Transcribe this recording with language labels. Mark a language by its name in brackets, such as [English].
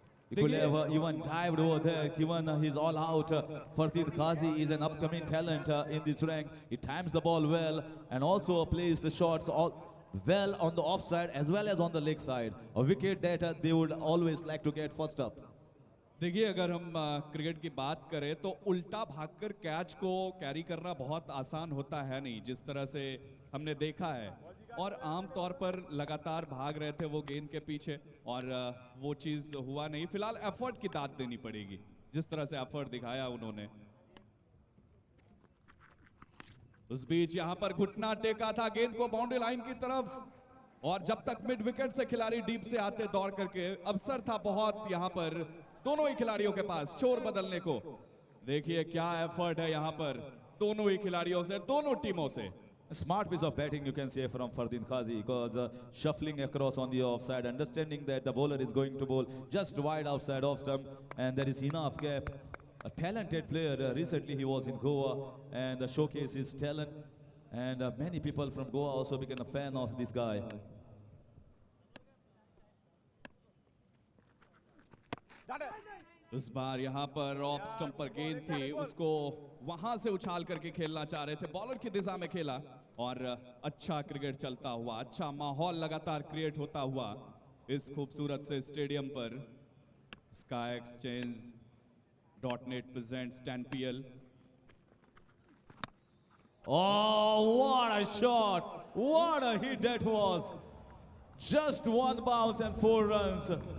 [English] He could have even dived over there, given he's all out. Fardeen Qazi is an upcoming talent in these ranks. He times the ball well and also plays the shots all well on the offside as well as on the leg side. A wicket that they would always like to get first up. [Hindi] देखिए, अगर हम cricket की बात करें तो उल्टा भागकर catch को कैरी करना बहुत आसान होता है नहीं, जिस तरह से हमने देखा है। और आम तौर पर लगातार भाग रहे थे वो गेंद के पीछे और वो चीज़ हुआ नहीं। फिलहाल एफर्ट की दाद देनी पड़ेगी, जिस तरह से एफर्ट दिखाया उन्होंने। उस बीच यहां पर घुटना टेका था गेंद को बाउंड्री लाइन की तरफ, और जब तक मिड विकेट से खिलाड़ी डीप से आते दौड़ करके, अवसर था बहुत यहां पर दोनों ही खिलाड़ियों के पास छोर बदलने को। देखिए क्या एफर्ट है यहां पर दोनों ही खिलाड़ियों से, दोनों टीमों से। [English] A smart piece of batting, you can say, from Fardeen Qazi, because shuffling across on the offside, understanding that the bowler is going to bowl just wide outside off stump, and there is enough gap. A talented player. Recently he was in Goa and showcased his talent, and many people from Goa also became a fan of this guy. [Hindi] इस बार यहाँ पर off stump पर गेंद थी, उसको वहां से उछाल करके खेलना चाह रहे थे, बॉलर की दिशा में खेला और अच्छा क्रिकेट चलता हुआ, अच्छा माहौल लगातार क्रिएट होता हुआ इस खूबसूरत से स्टेडियम पर। [English] Sky Exchange dot net presents 10PL. Oh, what a shot! What a hit that was! Just one bounce and 4 runs.